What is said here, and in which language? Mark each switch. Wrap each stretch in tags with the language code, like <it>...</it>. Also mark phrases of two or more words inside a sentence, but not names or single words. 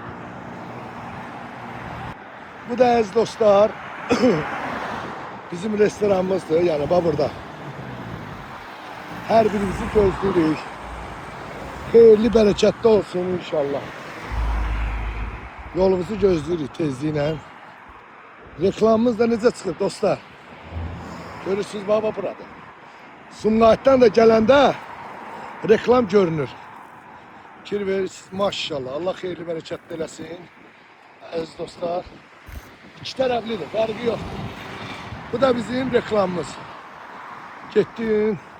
<az>Bu da aziz dostlar bizim restoranımızdır, yani burada.</az> <tr>Her birimizi gözlüyoruz. Hayırlı, bereketli olsun inşallah. Yolumuzu gözlüyoruz tezliğine.</tr> <az>Reklamımız da necə çıxır dostlar. Görürsünüz baba burada. Sumqayıtdan da gələndə reklam görünür. Fikir verirsiniz maşallah. Allah hayırlı, bereketli eləsin. Aziz dostlar. İki tərəflidir, fərqi yox. Bu da bizim reklamımız. Getdin.</az>